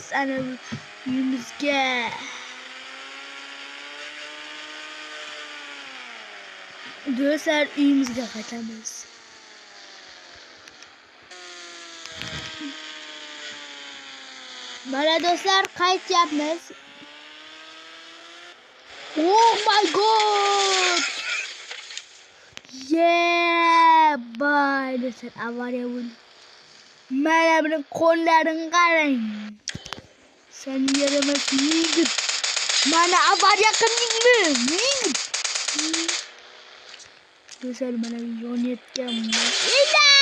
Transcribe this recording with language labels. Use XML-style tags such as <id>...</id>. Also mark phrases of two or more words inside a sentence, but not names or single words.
<uz>Ana uyimizga. Do'stlar, uyimizga qaytamiz. Mana do'stlar, qaytyapmiz.</uz> <en>Oh my god! Yeah, boy.</en> <uz>Do'stlar, avariya bo'ldi. Mana buni qo'llarini qarang. Sen yaramas yigit. Mana avariya qildingmi? Do'stlar, mana yonayotgan mashina.</uz>